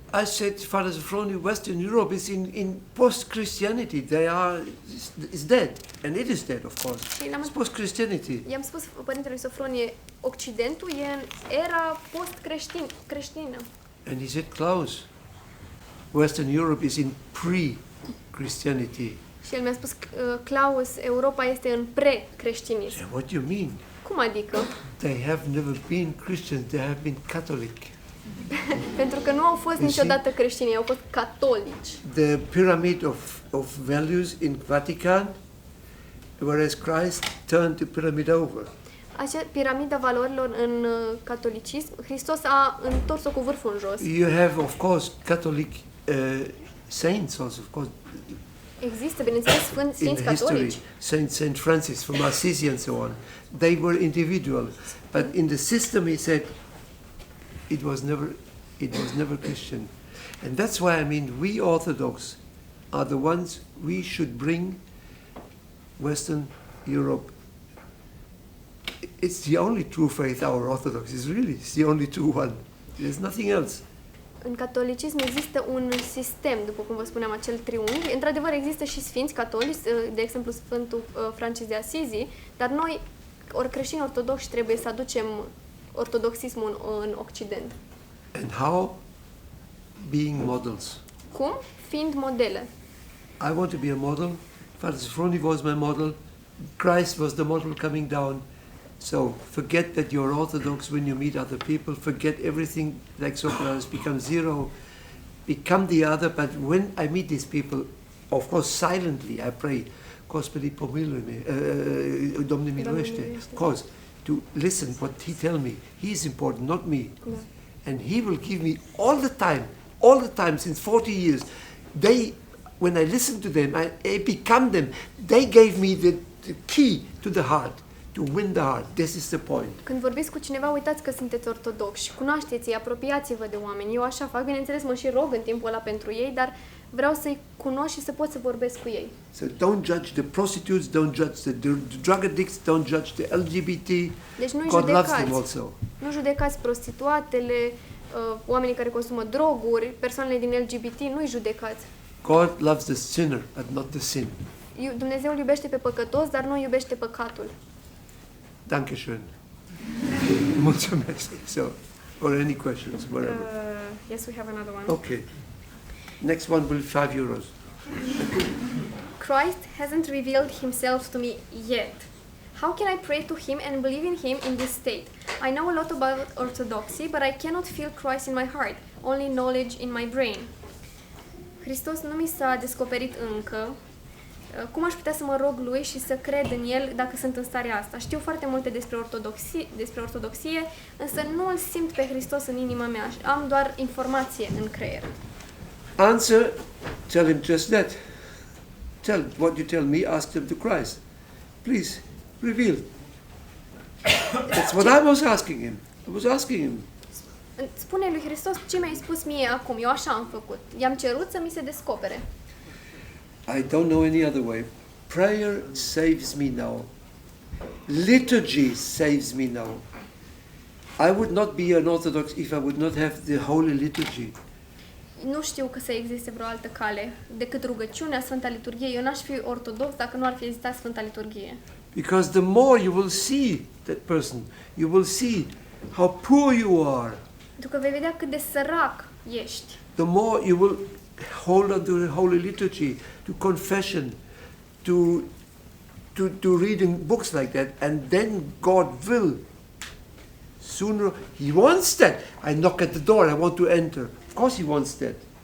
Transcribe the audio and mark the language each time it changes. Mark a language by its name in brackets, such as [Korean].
[English] I said, Father Sophroni, Western Europe is in post-Christianity. They are, it's dead, and it is dead, of course. [Romanian] Și l-am [English] It's post-Christianity. [Romanian] I-am spus părintelui Sofronie, Occidentul e în era post-creștină. [English] And he said, Klaus, Western Europe is in pre-Christianity. [Romanian] Și el mi-a spus, Claus, Europa este în pre-creștinism. [English] So what do you mean? [Romanian] Cum adică? [English] They have never been Christians, they have been Catholic. [Romanian] Pentru că nu au fost [English] You [Romanian] niciodată creștini, au fost catolici. [English] The pyramid of values in Vatican, whereas Christ turned the pyramid over. [Romanian] Acea piramida valorilor în catolicism, Hristos a întors-o cu vârful în jos. [English] You have, of course, Catholic saints also, of course, [Romanian] Există, bineînțeles, [English] in [Romanian] sfinți [English] history. [Romanian] catolici. [English] Saint Francis from Assisi and so on. They were individual, but in the system, he said, it was never Christian, and that's why I mean we Orthodox are the ones we should bring Western Europe. It's the only true faith, our Orthodox is really, it's the only true one. There's nothing else. [Romanian] În catolicism există un sistem, după cum vă spuneam, acel triunghi. Într-adevăr, există și sfinți catolici, de exemplu Sfântul Francis de Asizi, dar noi, ori creștini ortodoxi, trebuie să aducem ortodoxismul în Occident. [English] And how? Being models. [Romanian] Cum? Fiind modele. [English] I want to be a model. Father Sophroni was my model. Christ was the model coming down. So forget that you're Orthodox when you meet other people. Forget everything like Socrates, become zero. Become the other. But when I meet these people, of course, silently, I pray, Gospodi pomiluje, [Romanian] Domne miluiește. [English] Of course, to listen what he tell me. He is important, not me. [Romanian] Da. [English] And he will give me all the time since 40 years. When I listen to them, I become them. They gave me the key to the heart, to win the heart. This is the point. [Romanian] Când vorbiți cu cineva, uitați că sunteți ortodoxi, cunoașteți-i, apropiați-vă de oameni. Eu așa fac, bineînțeles, mă și rog în timpul ăla pentru ei, dar vreau să-i cunosc și să pot să vorbesc cu ei. [English] So don't judge the prostitutes, don't judge the drug addicts, don't judge the LGBT. [Romanian] Deci nu-i [English] God loves them [Romanian] judecați. [English] also. [Romanian] Nu judecați prostituatele, oamenii care consumă droguri, persoanele din LGBT, nu-i judecați. [English] God loves the sinner, but not the sin. [Romanian] Dumnezeu îl iubește pe păcătos, dar nu iubește păcatul. [German] Dankeschön. [Romanian] Mulțumesc. [English] So, or any questions, whatever. Yes, we have another one. Okay. Next one will be €5. Christ hasn't revealed himself to me yet. How can I pray to him and believe in him in this state? I know a lot about orthodoxy, but I cannot feel Christ in my heart, only knowledge in my brain. [Romanian] Hristos nu mi s-a descoperit încă. Cum aș putea să mă rog lui și să cred în el dacă sunt în starea asta? Știu foarte multe despre ortodoxie, însă nu îl simt pe Hristos în inima mea. Am doar informație în creier. [English] Answer, tell him just that. Tell what you tell me, ask him to Christ. Please, reveal. That's what I was asking him. I was asking him. [Romanian] Spune lui Hristos ce mi-ai spus mie acum. Eu așa am făcut. I-am cerut să mi se descopere. [English] I don't know any other way. Prayer saves me now. Liturgy saves me now. I would not be an Orthodox if I would not have the Holy Liturgy. [Romanian] Nu știu că să existe vreo altă cale decât rugăciunea, Sfânta Liturghie. Eu n-aș fi ortodox dacă nu ar fi existat Sfânta Liturghie. [English] Because the more you will see that person, you will see how poor you are. [Romanian] Pentru că vei vedea cât de sărac ești. [English] The more you will hold on to the Holy Liturgy, to confession, to reading books like that, and then God will He wants that. I knock at the door, I want to enter. Of course he wants that.